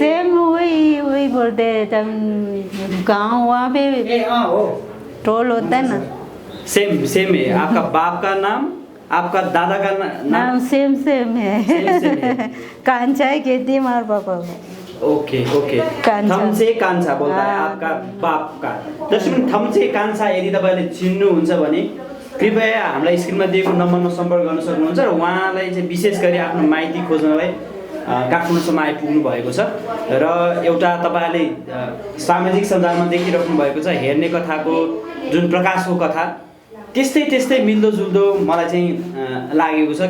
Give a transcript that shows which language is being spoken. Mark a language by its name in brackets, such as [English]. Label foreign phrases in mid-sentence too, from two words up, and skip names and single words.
[Hindi] सेम वही बोलते हैं गाँव वहाँ पे टोल होता है ना। सेम है। आपका बाप का नाम, आपका दादा का नाम सेम है। सेम है। कांचा है कहती है हमारे पापा को। ओके कान्छा। थम्चे कान्छा बोल्दा है हाँ। आपका बापका। [Nepali] दर्शक थम्चे कान्छा यदि तपाईँले चिन्नुहुन्छ भने कृपया हामीलाई स्क्रिनमा दिएको नम्बरमा सम्पर्क गर्न सक्नुहुन्छ र उहाँलाई चाहिँ विशेष गरी आफ्नो माइती खोज्नलाई काठमाडौँसम्म आइपुग्नु भएको छ र एउटा तपाईँले सामाजिक सञ्जालमा देखिराख्नु भएको छ हेर्ने कथाको जुन प्रकाशको कथा त्यस्तै मिल्दोजुल्दो मलाई चाहिँ लागेको छ।